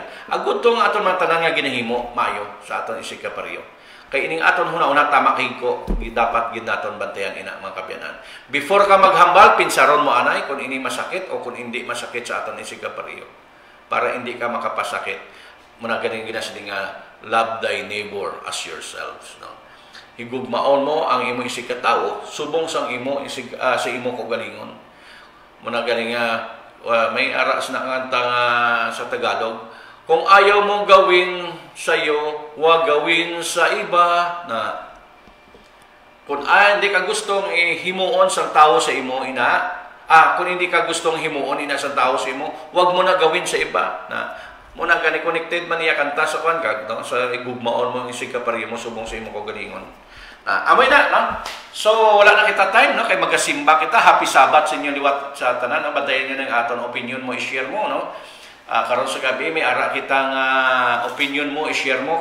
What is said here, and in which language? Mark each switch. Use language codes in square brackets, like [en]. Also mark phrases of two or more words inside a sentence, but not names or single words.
[hil] Agud tong aton mga tanan nga ginahimo maayo sa aton isig kapareho. Kay ining aton huna-una tama kay ko, dapat gid naton bantayan ina mga kabyanan. Before ka maghambal, pinsaron mo anay kung ini masakit o kung hindi masakit sa aton isig kapareho. Para hindi ka makapasakit. Muna ganing ginasiling nga [en] love thy neighbor as yourselves, [hil] no. Higugmaon mo ang imo isig katawo, subong sang imo isig sa imo kaugalingon. Muna ganing may aras na kanta sa Tagalog. [tl] Kung ayaw mo gawin sa iyo, huwag gawin sa iba na. [hil] Kung hindi ka gustong himuon sa tao sa imo, kung hindi ka gustong himuon sa tao sa imo, [tl] huwag mo na gawin sa iba na. [hil] Muna gani connected man niya kanta sa kwan kag, no? Sa igugmaon mo isig kapareho mo subong sa imo kaugalingon. Amoy na, no? So, wala na kita time, no? Kay magasimba kita. [en] Happy Sabbath [hil] sa inyo liwat sa tanan. No? Badayan nyo ng aton opinion mo, i-share mo, no? Karon sa gabi, may ara kitang opinion mo, i-share mo.